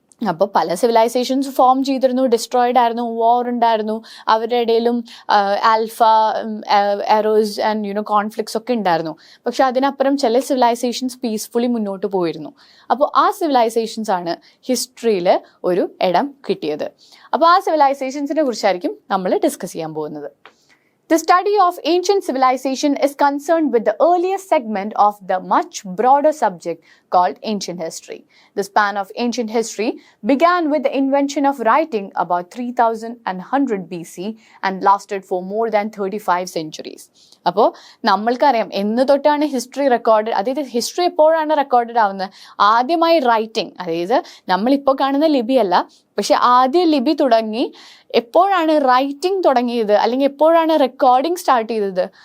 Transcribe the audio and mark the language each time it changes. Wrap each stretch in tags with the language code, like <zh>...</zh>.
<ml>അപ്പോൾ പല civilisations form ചെയ്തിരുന്നു, ഡിസ്ട്രോയിഡ് ആയിരുന്നു, വാർ ഉണ്ടായിരുന്നു, അവരുടെ ഇടയിലും ആൽഫ എറോസ് ആൻഡ് കോൺഫ്ലിക്ട്സ് ഒക്കെ ഉണ്ടായിരുന്നു. പക്ഷെ അതിനപ്പുറം ചില സിവിലൈസേഷൻസ് പീസ്ഫുള്ളി മുന്നോട്ട് പോയിരുന്നു. അപ്പോൾ ആ സിവിലൈസേഷൻസ് ആണ് ഹിസ്റ്ററിയിൽ ഒരു ഇടം കിട്ടിയത്. അപ്പോൾ ആ സിവിലൈസേഷൻസിനെ കുറിച്ചായിരിക്കും നമ്മൾ ഡിസ്കസ് ചെയ്യാൻ പോകുന്നത്.</ml> <en>The study of ancient civilization is concerned with the earliest segment of the much broader subject called ancient history. The span of ancient history began with the invention of writing about 3100 BC and lasted for more than 35 centuries.</en> <ml>അപ്പോൾ നമ്മൾക്കറിയാം എന്ന് തൊട്ടാണ് history record, അതായത് history എപ്പോഴാണ് recorded ആവുന്നത്? ആദ്യമായി writing, അതായത് നമ്മളിപ്പോൾ കാണുന്ന ലിപിയല്ല, പക്ഷെ ആദ്യ ലിപി തുടങ്ങി എപ്പോഴാണ് റൈറ്റിംഗ് തുടങ്ങിയത് അല്ലെങ്കിൽ എപ്പോഴാണ് റെക്കോർഡിംഗ് സ്റ്റാർട്ട് ചെയ്തത്?</ml>